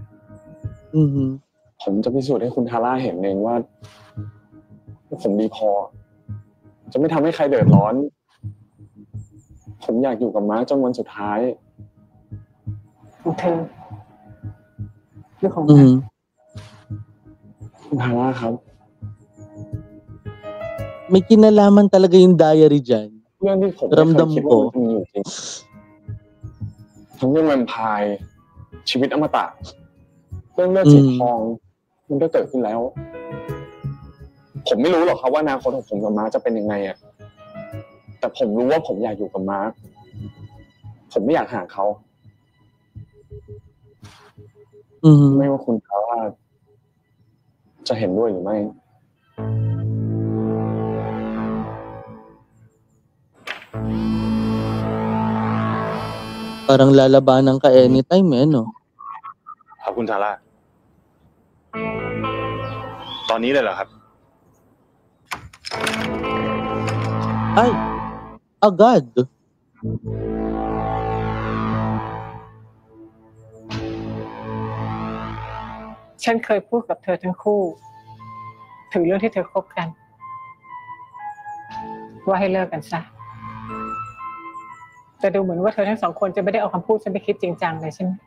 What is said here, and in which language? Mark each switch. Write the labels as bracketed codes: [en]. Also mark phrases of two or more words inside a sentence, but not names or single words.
[th] ผมจะพิสูจน์ให้คุณทาร่าเห็นเองว่าผมดีพอ จะไม่ทำให้ใครเดือดร้อน ผมอยากอยู่กับม้าจนวันสุดท้าย ของเธอหรือของ คุณทาร่าครับ [tl] May kinalaman talaga yung diary dyan. [th] เรื่องที่ผมไม่เคย [tl] Ramdam [th] คิดว่า [tl] ko. [th] มันจะมีอยู่จริงทั้งเรื่องแวมไพร์ชีวิตอมตะเรื่องเลือดสีทอง มันก็เกิดขึ้นแล้ว ผมไม่รู้หรอกครับว่าอนาคตของผมกับม้าจะเป็นยังไงอะแต่ผมรู้ว่าผมอยากอยู่กับม้าผมไม่อยากห่างเขาไม่ว่าคุณทาร่าจะเห็นด้วยหรือไม่ [tl] Parang lalabanan ka anytime eh, no? [th] ครับคุณทาร่าตอนนี้เลยเหรอครับ Ay! [tl] Agad! [th] ฉันเคยพูดกับเธอทั้งคู่ถึงเรื่องที่เธอคบกันว่าให้เลิกกันซะแต่ดูเหมือนว่าเธอทั้งสองคนจะไม่ได้เอาคำพูดฉันไปคิดจริงจังเลยใช่ไหม